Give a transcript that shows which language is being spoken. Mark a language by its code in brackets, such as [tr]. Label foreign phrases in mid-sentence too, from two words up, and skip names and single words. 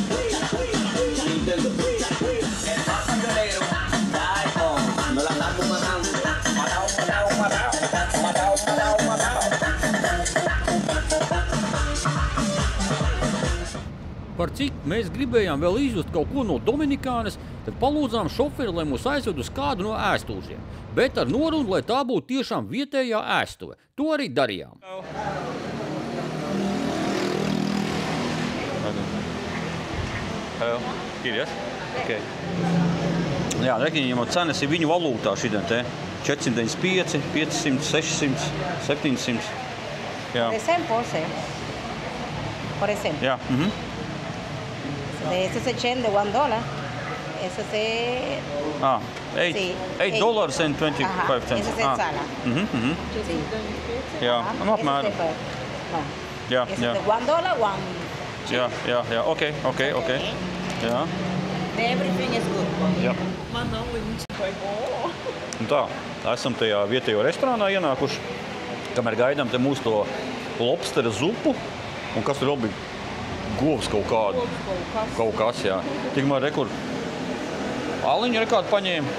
[lv] Par cik mēs gribējām vēl izjust kaut ko no Dominikānas, tad palūdzām šoferi, lai mūs aizved uz kādu no ēstūžiem. Bet ar norunu, lai tā būtu tiešām vietējā ēstuve. To arī darījām. [en] Hello. Here, yes? Okay. [lv] Jā, rekiņiem cenas ir viņu valūtā šitien te. 495, 500, 600, 700. Jā. [es] Por ejemplo. [lv] Jā. [es] De ese es $1. Eso es... [en] Ah, $8 and 25 cents. [es] Eso es sala. Sí. [lv] Jā, nu apmēram. Jā, [es] Eso [lv] jā. [es] es $1, [lv] Jā, ok. Jā. [en] Everything is good. [lv] Jā. Man nav viņš vai Un tā, esam tajā vietējo restorānā ienākuši, kamēr gaidām te mūsu to lobstera zupu, un kas tur vēl bija? Govs kaut kādu. Kaut kas, jā. Tikmēr rekur aliņu ir kādu paņēma.